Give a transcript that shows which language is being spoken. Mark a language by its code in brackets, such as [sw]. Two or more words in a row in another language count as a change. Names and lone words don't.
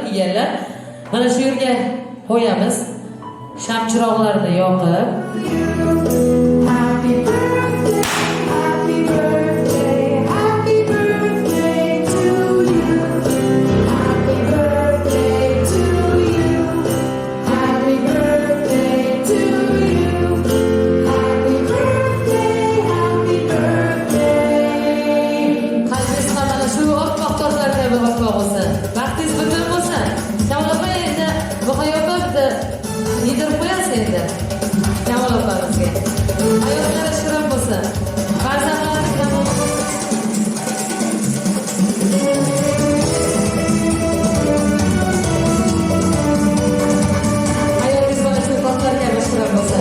[uz] kelinglar. Mana shu yerga qo'yamiz. Sham chiroqlarini yoqib. [en] Happy birthday, happy birthday, happy birthday to you. Happy birthday to you. Happy birthday to you. Happy birthday, happy birthday. [uz] Qalbingizda mana shu oppoq tortlar kabi oppoq bo'lsin. Vaqtingiz butun bo'lsin. Kamol opa endi bu hayotda yedirib qo'yasiz endi. Kamol opamizga. Hayotlari shirin bo'lsin. Farzandlaringiz bilan hayotingiz mana shu tortlar kabi shirin bo'lsin.